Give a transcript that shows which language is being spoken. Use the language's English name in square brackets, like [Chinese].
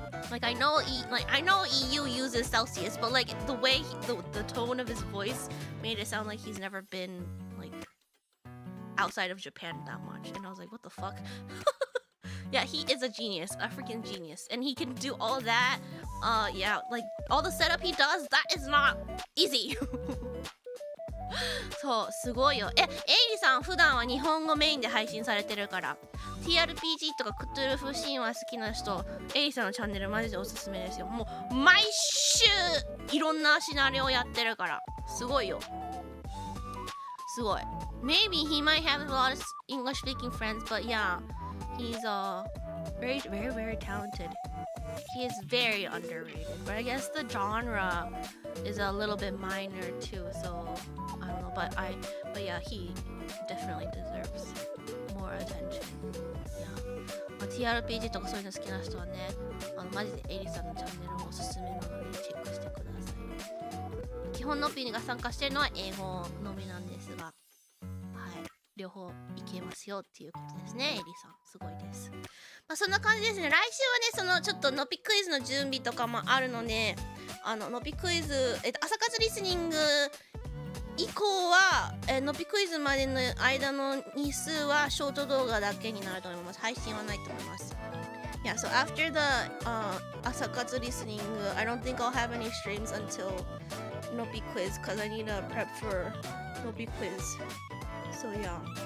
[English] Like I know EU uses Celsius, but like the way the tone of his voice made it sound like he's never been like outside of Japan that much. And I was like, what the fuck? Yeah, he is a genius, a freaking genius. And he can do all that. Yeah, like all the setup he does, that is not easy. [Japanese] そう、すごいよ。エイリさん普段は日本語メインで配信されてるから TRPG とかクトゥルフ神話好きな人、エイリさんのチャンネルマジでおすすめですよ。もう毎週いろんなシナリオやってるからすごいよ。すごい。 [English] Maybe he might have a lot of English speaking friends, but yeah, he's very, very, very talented. He is very underrated, but I guess the genre is a little bit minor too, so I don't know, but yeah, he definitely deserves more attention. Yeah. [Japanese] TRPG とかそういうの好きな人はね、マジでエリさんのチャンネルもおすすめなのでチェックしてください。基本のピーが参加してるのは英語のみなんですが、はい、両方いけますよっていうことですね。エリさんすごいです。まあそんな感じですね。来週はね、そのちょっとノピクイズの準備とかもあるので、ノピクイズ、朝活リスニング以降は、ノピクイズまでの間の日数はショート動画だけになると思います。配信はないと思います。 [English] Yeah, so after the Asakatsu listening, I don't think I'll have any streams until Nopi quiz because I need to prep for Nopi quiz. So yeah.